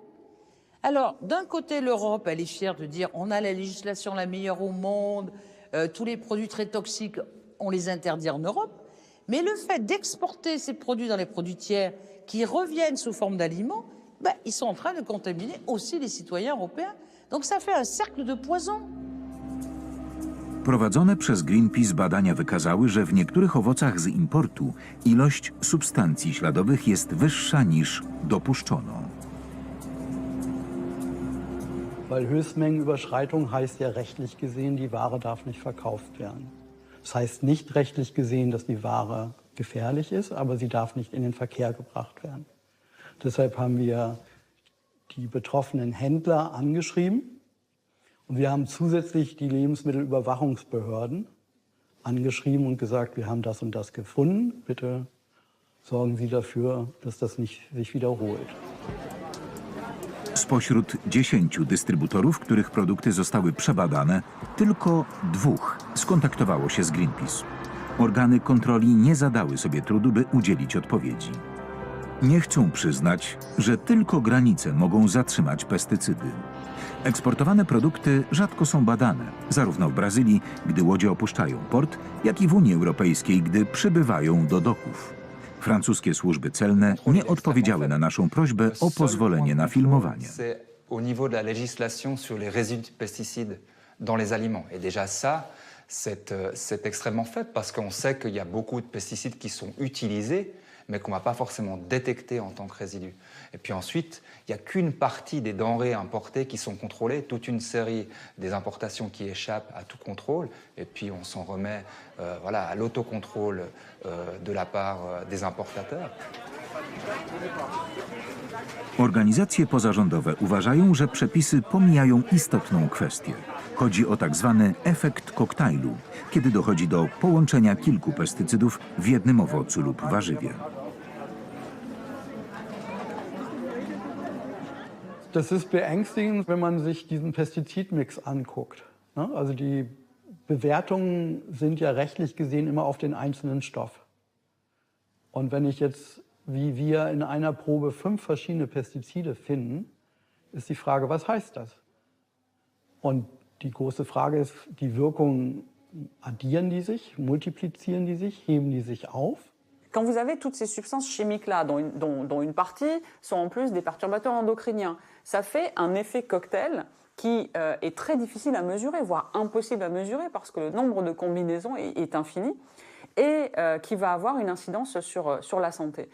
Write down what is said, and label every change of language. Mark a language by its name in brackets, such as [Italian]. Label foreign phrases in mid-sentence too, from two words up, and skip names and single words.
[French] Alors, d'un côté, l'Europe, elle est fière de dire on a la législation la meilleure au monde, tous les produits très toxiques, on les interdit en Europe. Mais le fait d'exporter ces produits dans les produits tiers qui reviennent sous forme d'aliments, ils sont en train de contaminer aussi les citoyens européens. Donc ça fait un cercle de poison. [Polish] Prowadzone przez Greenpeace badania wykazały, że w niektórych owocach z importu ilość substancji śladowych jest wyższa niż dopuszczono. [German] Weil Höchstmengenüberschreitung heißt ja rechtlich gesehen, die Ware darf nicht verkauft werden. Das heißt nicht rechtlich gesehen, dass die Ware gefährlich ist, aber sie darf nicht in den Verkehr gebracht werden. Deshalb haben wir die betroffenen Händler angeschrieben und wir haben zusätzlich die Lebensmittelüberwachungsbehörden angeschrieben und gesagt, wir haben das und das gefunden. Bitte sorgen Sie dafür, dass das nicht sich wiederholt. [Polish] Spośród 10 dystrybutorów, których produkty zostały przebadane, tylko 2 skontaktowało się z Greenpeace. Organy kontroli nie zadały sobie trudu, by udzielić odpowiedzi. Nie chcą przyznać, że tylko granice mogą zatrzymać pestycydy. Eksportowane produkty rzadko są badane, zarówno w Brazylii, gdy łodzie opuszczają port, jak i w Unii Europejskiej, gdy przybywają do doków. Francuskie służby celne nie odpowiedziały na naszą prośbę o pozwolenie na filmowanie. [French] Au niveau de la législation sur les résidus de pesticides dans les aliments. Et déjà ça, c'est extrêmement faible parce qu'on sait qu'il y a beaucoup de pesticides qui sont utilisés, mais qu'on ne va pas forcément détecter en tant que résidus. Et puis ensuite, il n'y a qu'une partie des denrées importées qui sont contrôlées, toute une série des importations qui échappent à tout contrôle, et puis on s'en remet voilà, à l'autocontrôle de la part des importateurs. [Polish] Organizacje pozarządowe uważają, że przepisy pomijają istotną kwestię. Chodzi o tak zwany efekt koktajlu, kiedy dochodzi do połączenia kilku pestycydów w jednym owocu lub warzywie. [German] Das ist beängstigend, wenn man sich diesen Pestizidmix anguckt. Also die Bewertungen sind ja rechtlich gesehen immer auf den einzelnen Stoff. Und wenn ich jetzt, wie wir in einer Probe 5 verschiedene Pestizide finden, ist die Frage, was heißt das? Und die große Frage ist, die Wirkungen, addieren die sich, multiplizieren die sich, heben die sich auf? [French] Quand vous avez toutes ces substances chimiques-là, dont une partie sont en plus des perturbateurs endocriniens, ça fait un effet cocktail qui est très difficile à mesurer, voire impossible à mesurer, parce que le nombre de combinaisons est infini, et qui va avoir une incidence sur la santé.